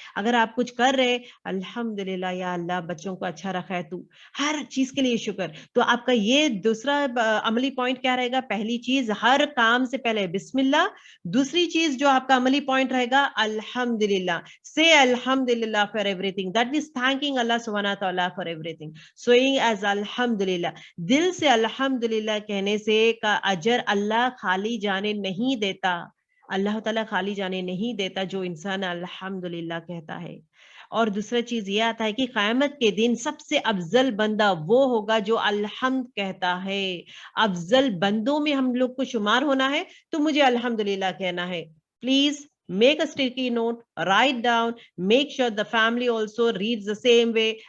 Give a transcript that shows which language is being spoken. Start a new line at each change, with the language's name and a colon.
Urdu: اگر آپ کچھ کر رہے, الحمدللہ یا اللہ بچوں کو اچھا رکھا ہے تو, ہر چیز کے لیے شکر. تو آپ کا یہ دوسرا عملی پوائنٹ کیا رہے گا؟ پہلی چیز, ہر کام سے پہلے بسم اللہ. دوسری چیز جو آپ کا عملی پوائنٹ رہے گا, الحمدللہ.
English: Say alhamdulillah for everything. That means thanking Allah subhanahu wa ta'ala for everything. Saying as alhamdulillah.
Urdu: دل سے الحمدللہ کہنے سے کا اجر اللہ خالی جانے نہیں دیتا. اللہ تعالیٰ خالی جانے نہیں دیتا جو انسان الحمدللہ کہتا ہے. اور دوسرا چیز یہ آتا ہے کہ قیامت کے دن سب سے افضل بندہ وہ ہوگا جو الحمد کہتا ہے. افضل بندوں میں ہم لوگ کو شمار ہونا ہے تو مجھے الحمدللہ کہنا ہے.
English: Please make a sticky note, write down, make sure the family also reads the same way.